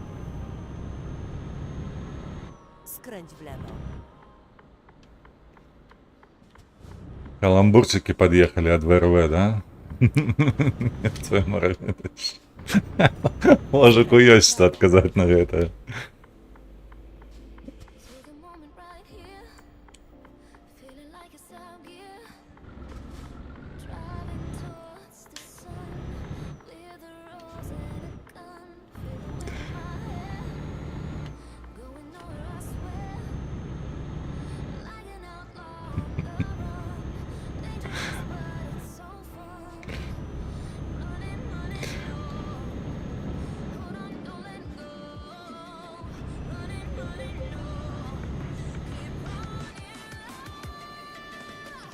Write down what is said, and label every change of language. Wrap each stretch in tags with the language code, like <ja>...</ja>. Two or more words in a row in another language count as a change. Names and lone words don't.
<pl>Skręć w lewo.</pl> <ru>Каламбурчики подъехали от ВРВ, да? Твою мораль. Мужику есть что отказать на это.</ru> <en>Take a moment right here, feeling like it's out gear. Driving towards the sun with a rose and a gun. Feel the wind in my hair, going nowhere I swear. Like an outlaw on the run, dangerous but it's so fun. Running, running low, hold on, don't let go. Running, running low, keep running low.</en>